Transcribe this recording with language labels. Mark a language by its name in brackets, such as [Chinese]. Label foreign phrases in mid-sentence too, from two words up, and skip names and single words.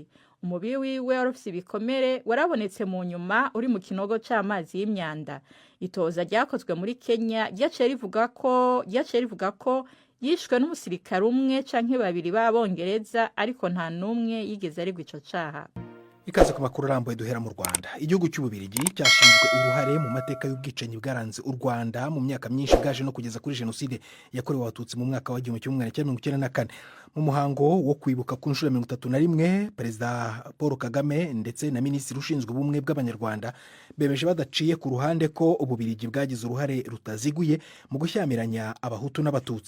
[Rundi] Umubiri wiwe warufise ibikomere warabonetse mu nyuma uri mu kinogo c'amazi y'imyanda. Itoza ryakozwe muri Kenya ryaciye rivuga ko yishwe n'umusirikare umwe canke babiri b'Abongereza ariko nta numwe yigeze ari gwico caha. [Kinyarwanda] Ikaze ku makuru arambuye duhera mu Rwanda. Igihugu cy'Ububirigi cyashinzwe uruhare mu mateka y'ubwicanyi bwaranze u Rwanda mu myaka myinshi bwaje no kugeza kuri jenoside yakorewe abatutsi mu mwaka wa 1994. Mu muhango wo kwibuka ku nshuro 31 Perezida Paul Kagame ndetse na Minisitiri ushinzwe ubumwe bw'Abanyarwanda bemeje badaciye ku ruhande ko Ububirigi bwagize uruhare rutaziguye mu gushyamiranya abahutu n'abatutsi.